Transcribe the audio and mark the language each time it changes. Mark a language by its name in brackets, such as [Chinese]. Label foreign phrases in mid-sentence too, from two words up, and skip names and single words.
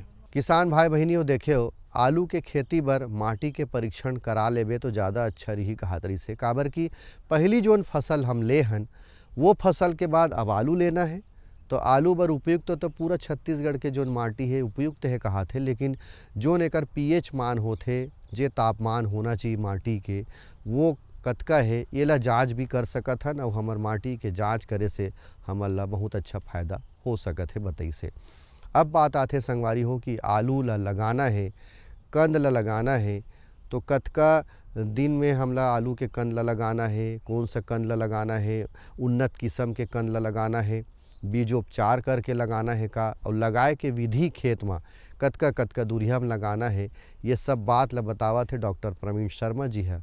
[Chhattisgarhi] किसान भाई बहनियों, देखे हो आलू के खेती बर माटी के परीक्षण करा लेबे तो ज़्यादा अच्छा रही कहातरी से, काबर कि पहली जोन फसल हम ले हन वो फसल के बाद अब आलू लेना है। तो आलू बर उपयुक्त तो पूरा छत्तीसगढ़ के जोन माटी है उपयुक्त है कहा थे, लेकिन जोन एकर पीएच मान होथे, जे तापमान होना चाहिए माटी के वो कतका है, ये ला जाँच भी कर सकत हन और हमर माटी के जाँच करे से हमन ला बहुत अच्छा फ़ायदा हो सकत है बताई से। अब बात आथे संगवारी हो कि आलू ला लगाना है, कंद ला लगाना है, तो कतका दिन में हमला आलू के कंद ला लगाना है, कौन सा कंद ला लगाना है, उन्नत किस्म के कंद ला लगाना है, बीजोपचार करके लगाना है का, और लगाए के विधि खेत में कतका कतका दूरिया में लगाना है, ये सब बात ला बतावत है डॉक्टर प्रवीण शर्मा जी है।